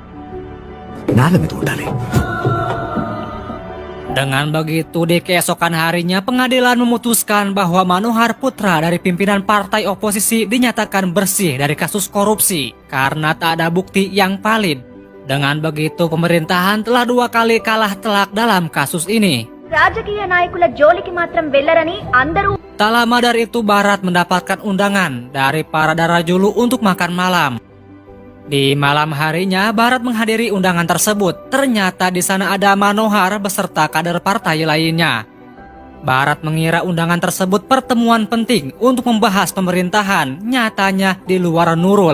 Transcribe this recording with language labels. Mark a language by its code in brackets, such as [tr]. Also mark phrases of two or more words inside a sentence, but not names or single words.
[id] Dengan begitu, di keesokan harinya pengadilan memutuskan bahwa Manohar Putra dari pimpinan partai oposisi dinyatakan bersih dari kasus korupsi karena tak ada bukti yang valid. Dengan begitu, pemerintahan telah 2 kali kalah telak dalam kasus ini. [te] రాజకీయ నాయకుల జోలికి మాత్రం వెళ్లరని అందరూ. [id] Tak lama dari itu, Barat mendapatkan undangan dari Paradara Julu untuk makan malam. Di malam harinya, Barat menghadiri undangan tersebut. Ternyata di sana ada Manohar beserta kader partai lainnya. Barat mengira undangan tersebut pertemuan penting untuk membahas pemerintahan, nyatanya di luar Nurul.